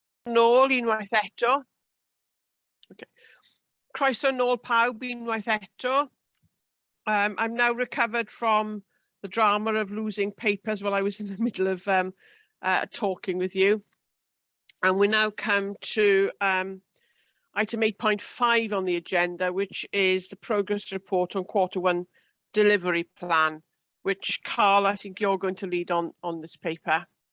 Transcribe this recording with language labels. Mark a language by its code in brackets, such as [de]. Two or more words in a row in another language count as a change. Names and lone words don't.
[cy] nôl unwaith eto. Okay. Croeso nôl pawb unwaith eto. [en] I'm now recovered from the drama of losing papers while I was in the middle of talking with you. And we now come to item 8.5 on the agenda, which is the progress report on Q1 delivery plan, which Carl, I think you're going to lead on this paper.